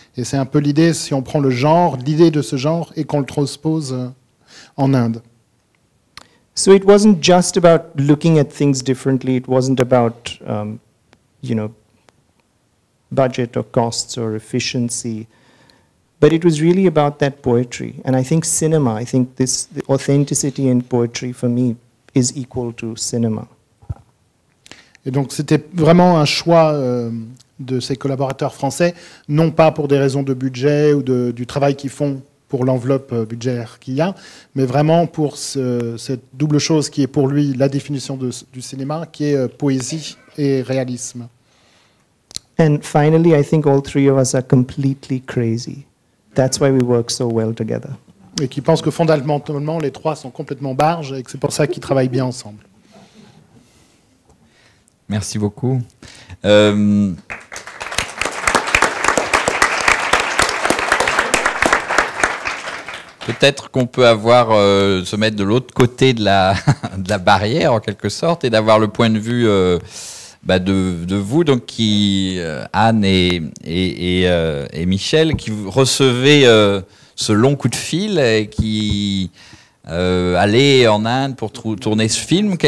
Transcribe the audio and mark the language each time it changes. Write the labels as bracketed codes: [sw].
[fr] Et c'est un peu l'idée, si on prend l'idée de ce genre et qu'on le transpose en Inde. [en] So it wasn't just about looking at things differently, it wasn't about, budget or costs or efficiency, but it was really about that poetry. And I think the authenticity in poetry for me is equal to cinema. [fr] Et donc c'était vraiment un choix de ces collaborateurs français, non pas pour des raisons de budget ou du travail qu'ils font pour l'enveloppe budgétaire qu'il y a, mais vraiment pour cette double chose qui est pour lui la définition du cinéma, qui est poésie et réalisme. [en] And finally, I think all three of us are completely crazy. That's why we work so well together. [fr] Et qui pense que fondamentalement, les trois sont complètement barges et que c'est pour ça qu'ils travaillent bien ensemble. Merci beaucoup. Peut-être qu'on peut se mettre de l'autre côté de la barrière, en quelque sorte, et d'avoir le point de vue de vous, donc Anne et Michel, qui recevez ce long coup de fil et qui allez en Inde pour tourner ce film.